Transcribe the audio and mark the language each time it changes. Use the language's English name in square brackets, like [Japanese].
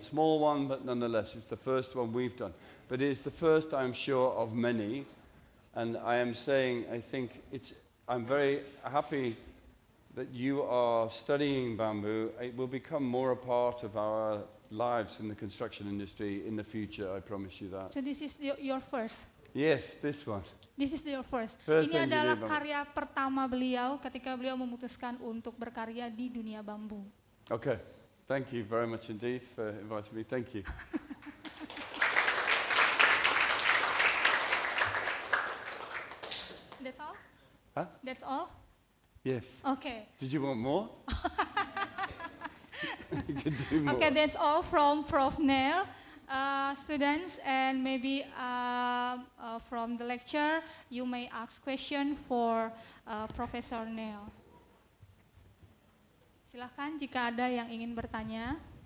[English] Small one, but nonetheless, it's the first one we've done. But it's the first, I'm sure, of many. And I am saying, I'm very happy that you are studying bamboo. It will become more a part of our lives in the construction industry in the future, I promise you that. So this is your first? Yes, this one. This is your first. First [Indonesian] Ini adalah [English] engineer [Indonesian] karya pertama beliau ketika beliau memutuskan untuk berkarya di dunia bambu. [English] Okay, thank you very much indeed for inviting me. Thank you. That's all? Huh? That's all? Yes. Okay. Did you want more? You could do more. Okay, that's all from Prof. Neil. Students, and maybe from the lecture, you may ask question for Professor Neil. [Indonesian] Silahkan jika ada yang ingin bertanya.